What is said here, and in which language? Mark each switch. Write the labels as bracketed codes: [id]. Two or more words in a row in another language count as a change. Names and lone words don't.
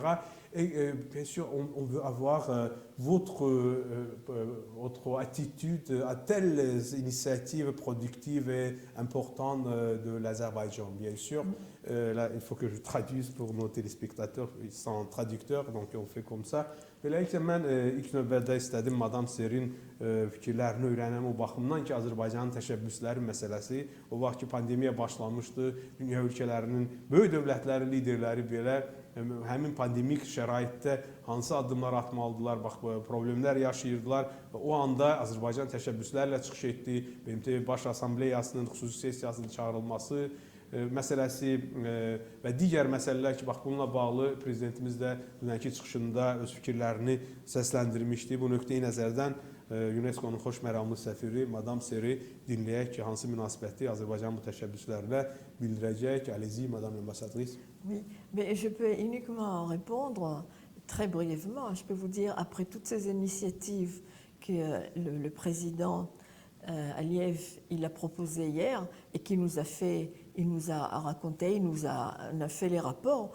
[fr] Et bien sûr, on veut avoir votre attitude à telles initiatives productives et importantes de l'Azerbaïdjan. Bien sûr, là, il faut que je traduise pour nos téléspectateurs, ils sont traducteurs, donc on fait comme ça. [az] Beləliklə, mən ilk növbədə istədim Madam Serin fikirlərini öyrənəm o baxımdan ki, Azərbaycanın təşəbbüsləri məsələsi o vaxt ki, pandemiya başlamışdı, dünya ölkələrinin böyük dövlətləri, liderləri belə həmin pandemik şəraitdə hansı addımlar atmalıdılar, problemlər yaşayırdılar. O anda Azərbaycan təşəbbüslərlə çıxış etdi, BMT Baş Assambleyasının xüsusi sessiyasının çağırılması məsələsi və digər məsələlər ki, bununla bağlı prezidentimiz də dünənki çıxışında öz fikirlərini səsləndirmişdi. Bu nöqteyi nəzərdən UNESCO-nun xoş məramlı səfiri Madam Seri dinləyək ki, hansı münasibəti Azərbaycan bu təşəbbüslərlə bildirəcək. [fr] Allez-y, Madame l'ambassadrice. Oui, mais je peux uniquement répondre très brièvement. Je peux vous dire, après toutes ces initiatives que le président Aliyev il a proposé hier et qui nous a fait, il nous a raconté, on a fait les rapports.